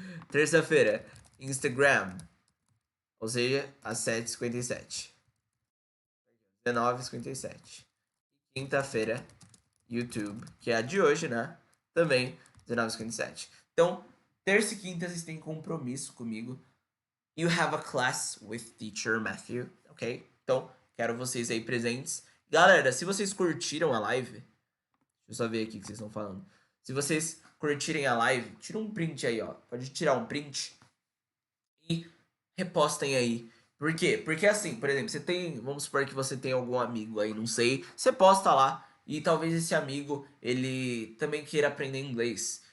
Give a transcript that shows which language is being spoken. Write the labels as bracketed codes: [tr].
[pt] Terça-feira, Instagram. Ou seja, às 7h57. 19h57. Quinta-feira, YouTube, que é a de hoje, né? Também, 19h57. Então, terça e quinta vocês têm compromisso comigo. [en] You have a class with teacher Matthew, ok? [pt] Então, quero vocês aí presentes. Galera, se vocês curtiram a live, deixa eu só ver aqui o que vocês estão falando. Se vocês curtirem a live, tira um print aí, ó. Pode tirar um print e repostem aí. Por quê? Porque assim, por exemplo, você tem, vamos supor que você tem algum amigo aí, não sei, você posta lá e talvez esse amigo, ele também queira aprender inglês.